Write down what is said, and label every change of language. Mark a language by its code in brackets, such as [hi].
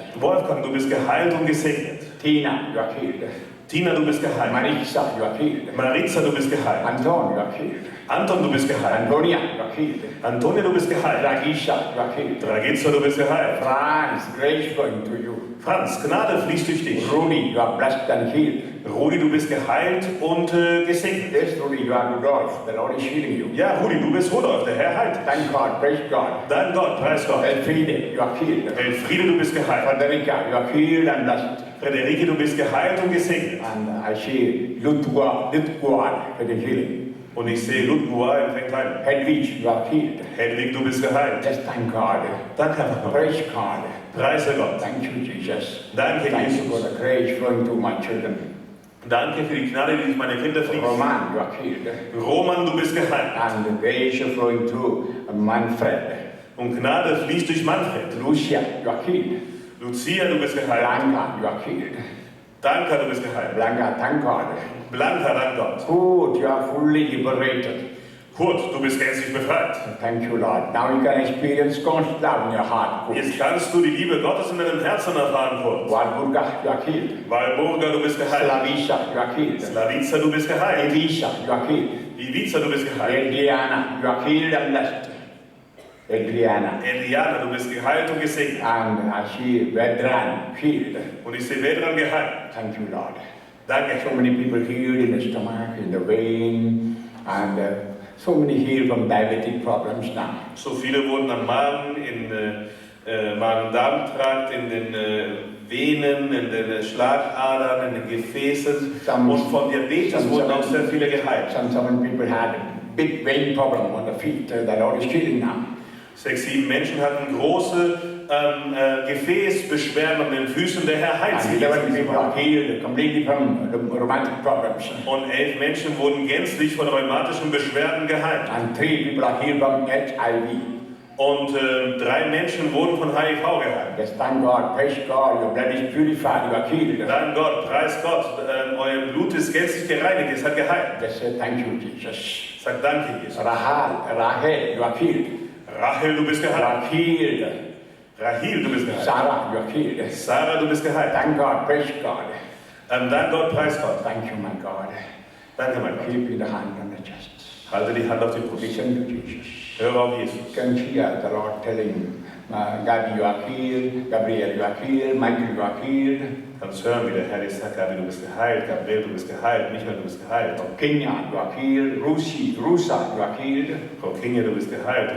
[de] Wolfgang, du bist geheilt und gesegnet. [en] Tina, you are healed. [de] Tina, du bist geheilt. [en] Maritza, you are healed. [de] Maritza, du bist geheilt. [en] Anton, you are healed. [de] Anton, du bist geheilt. [en] Antonia, you are healed. [de] Antonia, du bist geheilt. [en] Dragisha, you are healed. [de] Dragitza, du bist geheilt. [en] Franz, grace flowing to you. [de] Franz, Gnade fließt durch dich. [en] Rudy, you are blessed and healed. [de] Rudi, du bist geheilt und gesegnet. [en] Yes, Rudy, you are Rudolph. The Lord is healing you. [de] Ja, Rudi, du bist Rudolf, der Herr heilt. [en] Thank God, praise God. [de] Dank Gott, preis Gott. [en] Elfriede, you are healed. [de] Elfriede, du bist geheilt. [en] Frederica, you are healed and blessed. [de] Frederike, du bist geheilt und gesegnet. [en] And I see Ludwig for the healing. [de] Und ich sehe Ludwig empfängt Heilung. [en] Hedwig, you are healed. [de] Hedwig, du bist geheilt. [en] Just thank God. [de] Danke einfach mal. [en] Praise God. [de] Preise Gott. [en] Thank you, Jesus. [de] Danke, [en] Thank you for Jesus. the grace flowing to my children. [de] Danke für die Gnade, die durch meine Kinder fließt. [en] Roman, you are healed. [de] Roman, du bist geheilt. [en] And the grace flowing to Manfred. [de] Und Gnade fließt durch Manfred. [en] Lucia, you are healed. [de] Lucia, du bist geheilt. [en] Blanca, you are healed. [de] Danke, du bist geheilt. [en] Blanca, thank God. [de] Blanca, dank Gott. [en] Good, you are fully liberated. [de] Kurt, du bist gänzlich befreit. [en] Thank you, Lord. Now you can experience God's love in your heart. Good. [de] Jetzt kannst du die Liebe Gottes in deinem Herzen erfahren, Kurt. [en] Walburga, you are healed. [de] Walburga, du bist geheilt. [en] Slavisha, you are healed. [de] Slavica, du bist geheilt. [en] Elisha, you are healed. [de] Ivica, du bist geheilt. [en] Diana, you are healed and blessed. Adriana. [de] Eliana, du bist geheilt und gesegnet. [en] And she Vedran healed. [de] Und ich sehe Vedran geheilt. [en] Thank you, Lord. [de] Danke. [en] So many people healed in the stomach, in the vein, and so many healed from diabetic problems now. [de] So viele wurden am Magen, in Magen-Darm-Trakt, in den Venen, in den Schlagadern, in den Gefäßen. Und von Diabetes wurden auch sehr viele geheilt. [en] Some people had a big vein problem on the feet. The Lord is healing now. [de] 6, 7 Menschen hatten große Gefäßbeschwerden an den Füßen. Der Herr heilt sie. [en] 11 people are healed completely from the rheumatic problems. [de] Und 11 Menschen wurden gänzlich von rheumatischen Beschwerden geheilt. [en] And 3 people are healed from HIV. [de] Und 3 Menschen wurden von HIV geheilt. [en] Yes, thank God, praise God, your blood is purified, you are healed. [de] Dank Gott, preis Gott, euer Blut ist gänzlich gereinigt, es hat geheilt. [en] Just say thank you, Jesus. [de] Sagt danke, Jesus. [en] Rahel, you are healed. [de] Rachel, du bist [en] You [de] geheilt. [en] are healed. [de] Rahel, du bist geheilt. [en] Sarah, you are healed. [de] Sarah, du bist geheilt. [en] Thank God, praise God. [de] Dank Gott, preis Gott. [en] Thank you, my God. [de] Danke, mein Gott. [en] Keep in the hand on the chest. [de] Halte die Hand auf die Brust. [en] Listen to Jesus. [de] Höre auf Jesus. [en] You can hear the Lord telling Gabi, you are healed. Gabriel, you are healed. Michael, you are healed. [de] Kannst hören, wie der Herr dir sagt, Gabi, du bist geheilt. Gabriel, du bist geheilt. Michael, du bist geheilt. [en] Kenya, you are healed. Rusa, you are healed. [de] Frau Kinge, du bist geheilt.